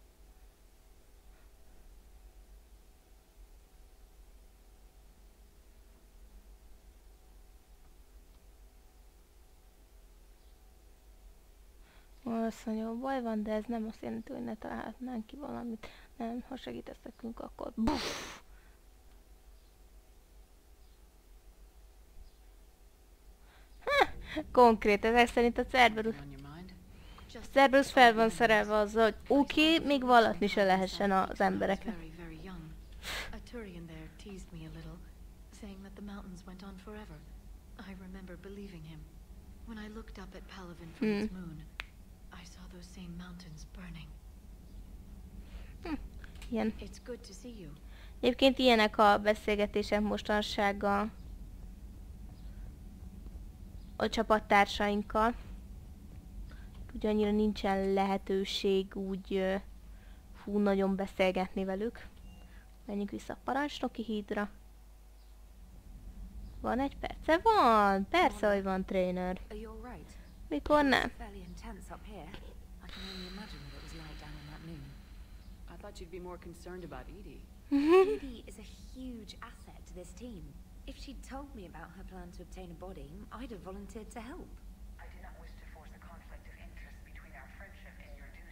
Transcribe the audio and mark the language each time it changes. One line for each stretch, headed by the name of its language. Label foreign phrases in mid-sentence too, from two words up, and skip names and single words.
Hungarian: Azt mondja, baj van, de ez nem azt jelenti, hogy ne találhatnánk ki valamit. Nem, ha segítesz nekünk, akkor buff! Konkrét, ezek szerint a Cerberus.
English: On your mind?
Hungarian: Cerberus fel van szerelve azzal, hogy oké, még vallatni se lehessen az embereknek.
English: Very, very young. A Turian there teased me a little, saying that the mountains went on forever. I remember believing him. When I looked up at Palaven from its moon, I saw those same mountains burning.
Hungarian: Ilyen.
English: It's good to see you.
Hungarian: Egyébként ilyenek a beszélgetések mostanság a csapattársainkkal. Ugye annyira nincsen lehetőség úgy nagyon beszélgetni velük. Menjünk vissza a parancsnoki hídra. Van egy perce? Van! Persze, hogy van, trainer.
English: Are you all right?
Hungarian: Mikor nem?
English: Fairly intense up here. I can only imagine what it was like down on that moon. I thought you'd be more concerned about Edie. Edie is a huge asset to this team. If she'd told me about her plan to obtain a body, I'd have volunteered to help. I do not wish to force a conflict of interest between our friendship and your duty.